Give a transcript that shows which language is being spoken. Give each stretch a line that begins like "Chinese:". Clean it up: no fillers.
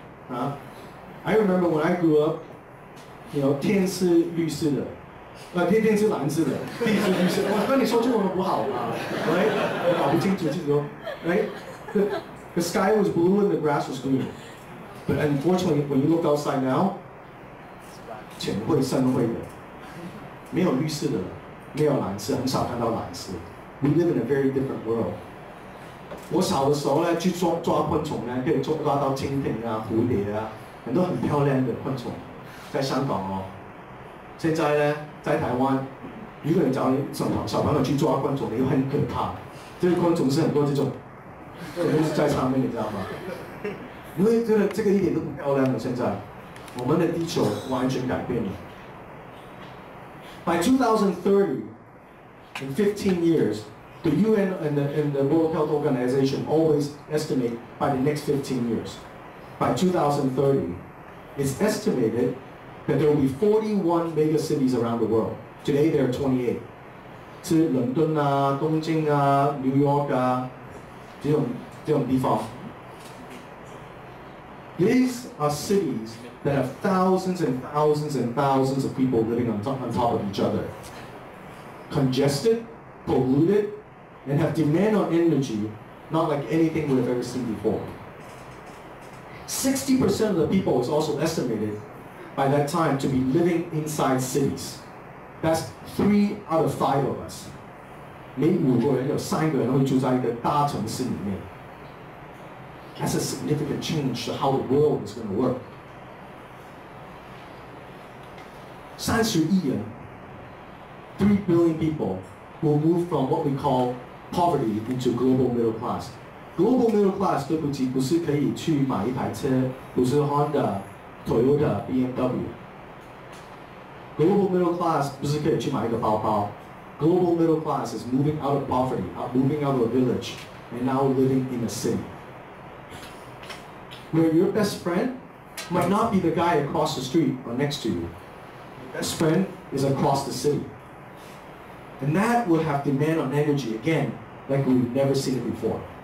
English: I remember when I grew up,
Chinese: 天是绿色的，天是蓝色的，地是绿色的。我跟你说中文不好啊 ，right？ 我搞不清楚这个 ，right？
English: The sky was blue and the grass was green. But unfortunately, when you look outside now,
Chinese: 浅灰、深灰的，没有绿色的，没有蓝色，很少看到蓝色。
English: We live in a very different world.
Chinese: 我小的时候呢，去抓昆虫呢，可以抓到蜻蜓啊、蝴蝶啊，很多很漂亮的昆虫。在香港哦，现在呢，在台湾，如果你找你小朋友去抓昆虫，你会很可怕。这个昆虫是很多这种东西在上面，你知道吗？因为这个一点都不漂亮了。现在，我们的地球完全改变了。
English: By 2030, in 15 years, the UN and the World Health Organization always estimate by the next 15 years. By 2030, it's estimated that there will be 41 mega cities around the world. Today there are 28.
Chinese: 是伦敦啊、东京啊、New York 啊，这种地方。
English: These are cities that have thousands and thousands and thousands of people living on top of each other. Congested, polluted, and have demand on energy not like anything we've ever seen before. 60% of the people is also estimated by that time to be living inside cities. That's 3 out of 5 of us.
Chinese: 每5个人有3个人会住在一个大城市里面。
English: That's a significant change to how the world is going to work.
Chinese: 30亿人
English: 3 billion people will move from what we call poverty into global middle class.
Chinese: Global middle class 对不起，不是可以去买一台车，不是 Honda、Toyota、BMW。 Global middle class 不是可以去买一个包包。
English: Global middle class is moving out of poverty, moving out of a village, and now living in a city. Where your best friend might not be the guy across the street or next to you. Your best friend is across the city. And that will have demand on energy again, like we've never seen it before.